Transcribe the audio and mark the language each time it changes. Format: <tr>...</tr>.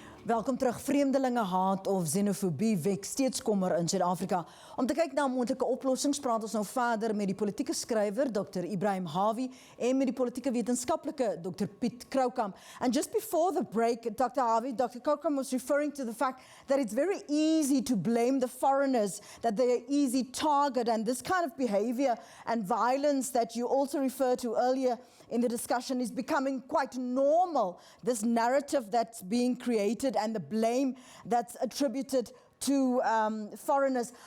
<af>Welkom terug. Vreemdelinge haat of xenofobie wek steeds kommer in Suid-Afrika. Om te kyk na moontlike oplossings, praat ons nou verder met die politieke skrywer Dr. Ebrahim Harvey en met die politieke wetenskaplike Dr. Piet Croucamp.</af> <en>And just before the break, Dr. Harvey, Dr. Croucamp was referring to the fact that it's very easy to blame the foreigners, that they're an easy target, and this kind of behavior and violence that you also referred to earlier in the discussion is becoming quite normal, this narrative that's being created and the blame that's attributed to foreigners.</en>